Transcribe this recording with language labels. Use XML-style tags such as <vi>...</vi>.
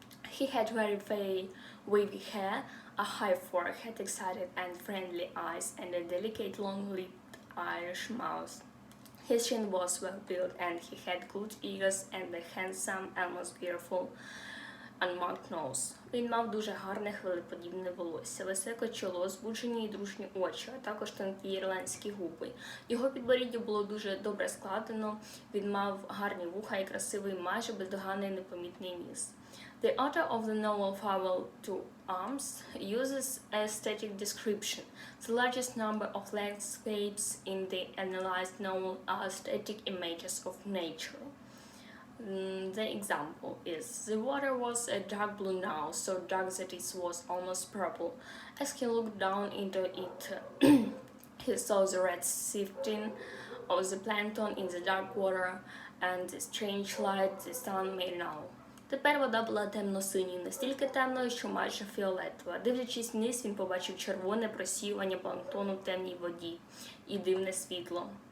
<en>He had very wavy hair, a high forehead, excited and friendly eyes, and a delicate long-lipped Irish mouth. His chin was well built, and he had good ears and a handsome, almost beautiful, unmarked nose.</en> <uk>Він мав дуже гарне хвилеподібне волосся, високе чоло, збуджені і дружні очі, а також тонкі ірландські губи. Його підборіддя було дуже добре складено, він мав гарні вуха і красивий, майже бездоганний непомітний ніс.</uk> <en>The author of the novel Farewell to Arms uses a static description. The largest number of landscapes in the analyzed novel are static images of nature. The example is: the water was a dark blue now, so dark that it was almost purple. As he looked down into it, he saw the red sifting of the plankton in the dark water and the strange light the sun made now.</en> <uk>Тепер вода була темно-синьою, настільки темною, що майже фіолетова. Дивлячись вниз, він побачив червоне просіювання планктону в темній воді і дивне світло.</uk>